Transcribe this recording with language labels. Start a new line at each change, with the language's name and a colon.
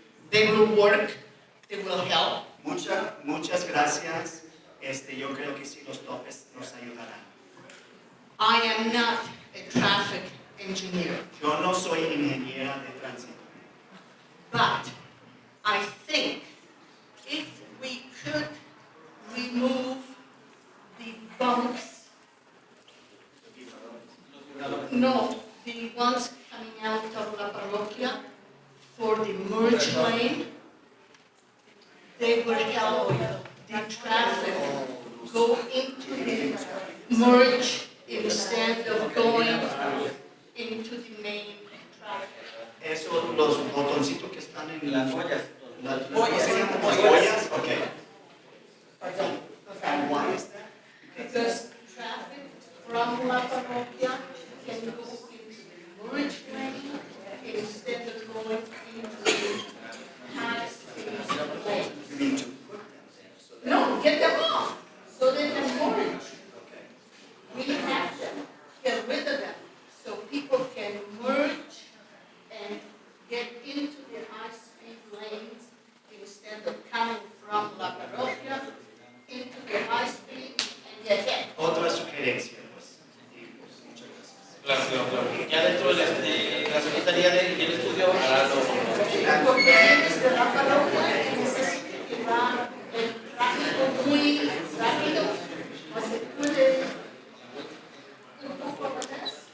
English: They will work, they will help.
Spanish: Muchas gracias. Yo creo que sí los topes nos ayudarán.
English: I am not a traffic engineer,
Spanish: Yo no soy ingeniera de tránsito,
English: but I think if we could remove the bumps, no, the ones coming out of La Parroquia for the merge lane, they will help the traffic go into the merge instead of going into the main traffic.
Spanish: Eso, los botoncitos que están en Las boyas. las Boyas. las boyas,
English: okay. And why is that? Because traffic from La Parroquia can go into the merge lane instead of going into the high-speed lane. You mean to put them there so that No, get them off, so they can merge. We have them, get rid of them, so people can merge and get into the high-speed lanes instead of coming from La Parroquia into the high-speed and get hit.
Spanish: otra sugerencia, pues. Y, pues, muchas gracias. Claro. Ya dentro de la Secretaría del Estudio hará Porque vienes de La Parroquia y necesitas que va el tráfico muy rápido, o se puede un poco más.